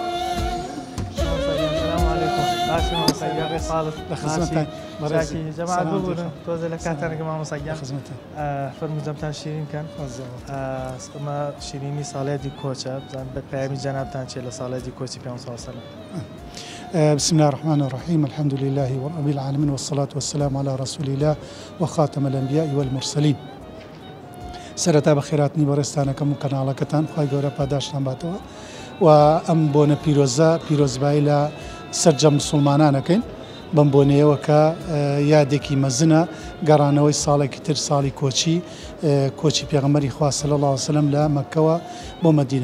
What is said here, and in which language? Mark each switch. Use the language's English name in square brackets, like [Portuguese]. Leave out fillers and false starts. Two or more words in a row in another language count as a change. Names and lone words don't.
[Central Kurdish] جەماعەت ببوورن تۆزە لە کاتانەکە مامۆساگیان فەرموودەمتان شیرین کەن ئەمە شیرینی ساڵێتی کۆچە بزان بە پەیامی جەنابتان چێ لە ساڵێتی کۆچی پێ ساڵ. [Arabic] بسم الله الرحمن الرحيم الحمد لله رب العالمين والصلاة والسلام على رسول الله وخاتم الأنبياء والمرسلين. [Central Kurdish] سرتا بخيراتني بەڕێستانەکەم و کەناڵەکەتان خوای گەورە پاداشتان باتەوە و ئەم بۆنە پیرۆزبایی لە سەرجە مسلمانانەکەین بەم بۆنەیەوە کە یادێکی مەزنە گەڕانەوەی ساڵێکی تر ساڵی کۆچی پێغەمبەری خوا [Arabic] صلی الله علیه و سلم [Central Kurdish] لە مەککەوە بۆ مەدینە.